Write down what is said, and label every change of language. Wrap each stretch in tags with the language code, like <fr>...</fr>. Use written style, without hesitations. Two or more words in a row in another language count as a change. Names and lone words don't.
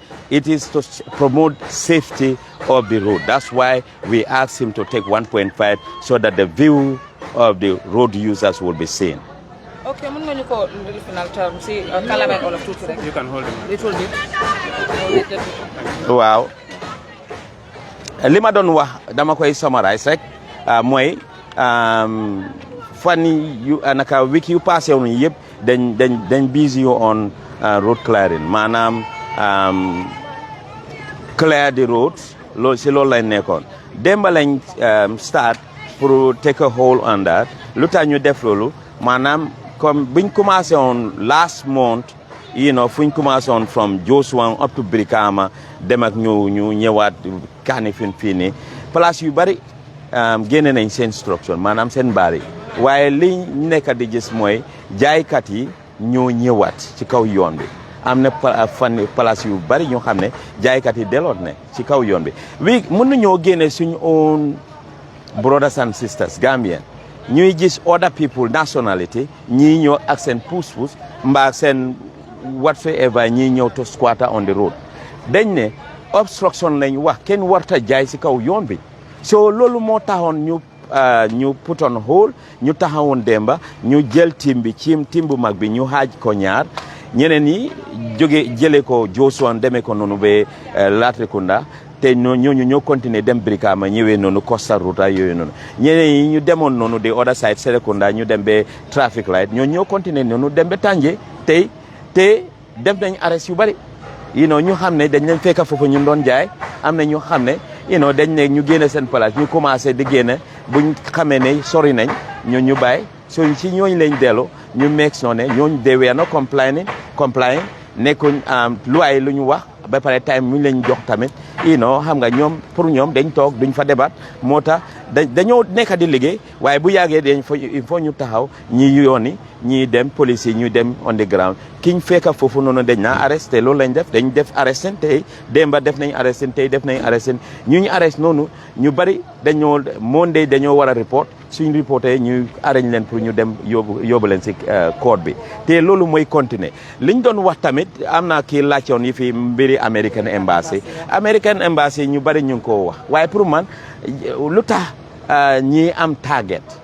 <en>it is to promote safety of the road. That's why we asked him to take 1.5 so that the view of the road users will be seen. Okay, I'm going to call the final term. See, all of two. You can hold him. Little bit. Wow.</en> <wo>Lima don wax dama koy summarize rek mooy fan yu naka week yu passé woon yëpp dañ</wo> <en>busy on road clearing</en> <wo>maanaam</wo> <en>clear the roads</en> <wo>loolu si loolu lañ nekkoon démb lañ start pour</wo> <en>take a hold on that</en> <wo>lu tax ñu def loolu maanaam comme buñ commencé</wo> <en>on last month</en> <wo>fuñ commencé</wo> <en>on from Josuan up to</en> <wo>Brikama dem ak ñu ñëwaat Kanifing fii nii place yu bari génne nañ seen instruction maanaam seen bari waaye li nekk di gis mooy jaaykat yi ñoo ñëwaat ci kaw yoon bi am na place yu bari ñoo xam ne jaaykat yi deloot ne ci kaw yoon bi mën nañoo génne suñu</wo> <en>own brothers and sisters</en> <wo>Gambien ñuy gis</wo> <en>other people nationality</en> <wo>ñii ñëw ak seen pousse-pousse mbaa seen whatsoever ñii ñëw</wo> <en>to squatter on the road</en> <wo>dañ ne obstruction lañ wax kenn warta jaay ci kaw yoon bi so loolu moo taxoon ñu</wo> <en>put on hold</en> <wo>ñu taxawoon demba ñu jël tim bu mag bi ñu xaaj ko ñaar ñeneen yi jëlee ko Josuan demee ko noonu ba Latrikunda te ñooñu ñoo continuer dem Brikama ñëwee noonu Costa Ruta yooyu noonu ñeneen yi ñu demoon noonu</wo> <en>the other side</en> <wo>Serekunda ñu dem ba</wo> <en>traffic light</en> <wo>ñoo continuer noonu dem ba Tanje te def nañ arrest yu bari ñu xam ne dañ leen fekk foofu ñu doon jaay am na ñu xam ne dañ ne ñu génne seen place ñu commencé di génne buñ xamee ne sori nañ ñu bàyyi so ci ñooñu lañ dellu ñu meeg soo ne ñooñu</wo> <en>they were not complying</en> <wo>nekkuñ luwaay lu ñu wax ba pare time mu lañ jox tamit xam nga ñoom pour ñoom dañ toog duñ fa débat moo tax dañoo nekk di liggéey waaye bu yàggee</wo> <fr>il faut</fr> <wo>ñu taxaw ñi yooni ñi dem police yi ñu dem</wo> <en>on the ground</en> <wo>kiñ fekk foofu noonu dañ naa arresté loolu lañ dañ def arresté tey démba def nañ arresté tey def nañ arresté ñu arresté noonu ñu bari Monday dañoo war a report suñ reporté ñu arrange leen pour ñu dem yóbbu leen si court bi te loolu mooy continuer liñ doon wax tamit am na kii laajtoon yi fi mbiri American Embassy ñu bari ñu ngi koo wax waaye pour man lu tax ñi am target</wo>